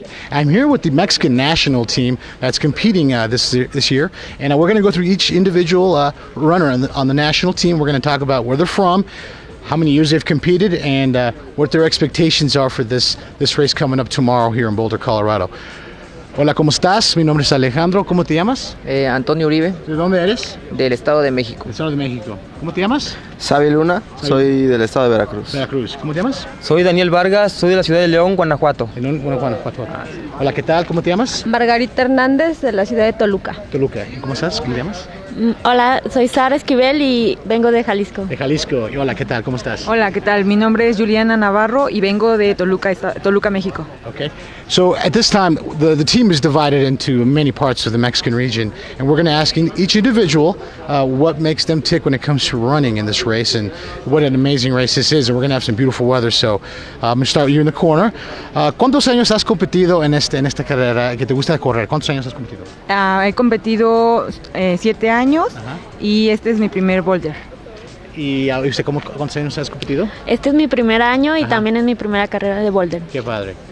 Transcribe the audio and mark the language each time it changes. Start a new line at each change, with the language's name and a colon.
English: I'm here with the Mexican national team that's competing this year, and we're going to go through each individual runner on the national team. We're going to talk about where they're from, how many years they've competed, and what their expectations are for this race coming up tomorrow here in Boulder, Colorado.
Spanish: Hola, ¿cómo estás? Mi nombre es Alejandro. ¿Cómo te llamas? Antonio Uribe. ¿De dónde eres? Del Estado de México. Del Estado de México. ¿Cómo te llamas? Xavi Luna, soy del Estado de Veracruz. Veracruz. ¿Cómo te llamas? Soy Daniel Vargas, soy de la ciudad de León, Guanajuato. Guanajuato. Hola, ¿qué tal? ¿Cómo te llamas? Margarita Hernández, de la ciudad de Toluca. Toluca. ¿Cómo estás? ¿Cómo te llamas? Hola, soy Sara Esquivel y vengo de Jalisco. De Jalisco. Y hola, ¿qué tal? ¿Cómo estás? Hola, ¿qué tal? Mi nombre es Juliana Navarro y vengo de Toluca, México.
English: Okay. So at this time, the team is divided into many parts of the Mexican region, and we're going to ask each individual what makes them tick when it comes to running in this race, and what an amazing race this is. And we're going to have some beautiful weather. So I'm going to start with you in the corner.
Spanish: ¿Cuántos años has competido en esta carrera que te gusta correr? ¿Cuántos años has competido? He competido 7 años. Ajá. Y este es mi primer boulder. ¿Y usted cuántos años has competido? Este es mi primer año y Ajá. También es mi primera carrera de boulder. Qué padre.